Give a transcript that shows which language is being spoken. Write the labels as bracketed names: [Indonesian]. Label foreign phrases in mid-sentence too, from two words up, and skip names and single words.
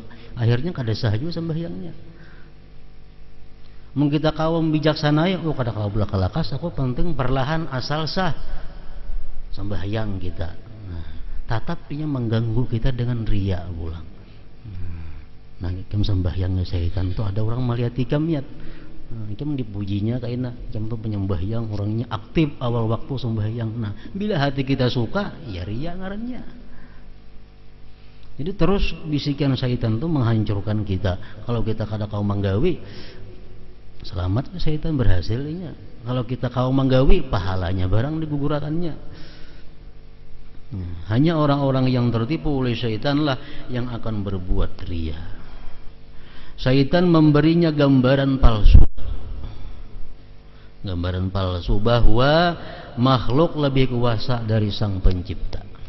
[Banjar] Akhirnya kada sah juga sembahyangnya. Mung kita kaum bijaksana ya, kada kalau belaka-lakas, aku penting perlahan asal sah sembahyang kita. Nah, tatapnya mengganggu kita dengan riya pulang. Nah, ikam sembahyangnya syaitan tuh ada orang melihat ikam niat. Ikam dipujinya kaina, ikam tuh penyembahyang orangnya aktif awal waktu sembahyang. Nah, bila hati kita suka, ya riya ngarannya. Jadi terus bisikan syaitan tuh menghancurkan kita. Kalau kita kada kau manggawi, selamat syaitan berhasilnya. Kalau kita kau manggawi, pahalanya barang diguguratannya. [Indonesian] Hanya orang-orang yang tertipu oleh syaitanlah yang akan berbuat riya. Syaitan memberinya gambaran palsu. Gambaran palsu bahwa makhluk lebih kuasa dari sang pencipta.